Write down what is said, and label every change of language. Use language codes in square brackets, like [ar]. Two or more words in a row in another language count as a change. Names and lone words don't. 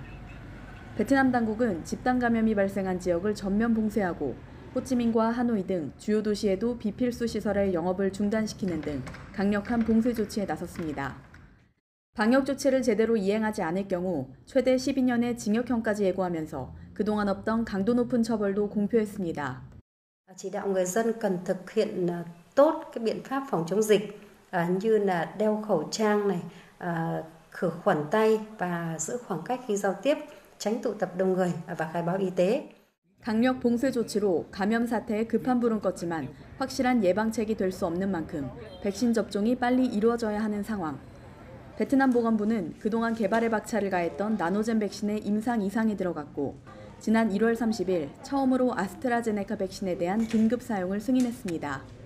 [ko] 베트남 당국은 집단 감염이 발생한 지역을 전면 봉쇄하고 호치민과 하노이 등 주요 도시에도 비필수 시설의 영업을 중단시키는 등 강력한 봉쇄 조치에 나섰습니다. 방역 조치를 제대로 이행하지 않을 경우 최대 12년의 징역형까지 예고하면서 그동안 없던 강도 높은 처벌도 공표했습니다. [vi] Chỉ đạo người dân cần thực hiện tốt cái biện pháp phòng chống dịch như là đeo khẩu trang này, khử khuẩn tay và giữ khoảng cách khi giao tiếp, tránh tụ tập đông người và khai báo y tế. [ko] 강력 봉쇄 조치로 감염 사태에 급한 불은 껐지만 확실한 예방책이 될 수 없는 만큼 백신 접종이 빨리 이루어져야 하는 상황. 베트남 보건부는 그동안 개발에 박차를 가했던 나노젠 백신에 임상 이상이 들어갔고 지난 1월 30일 처음으로 아스트라제네카 백신에 대한 긴급 사용을 승인했습니다.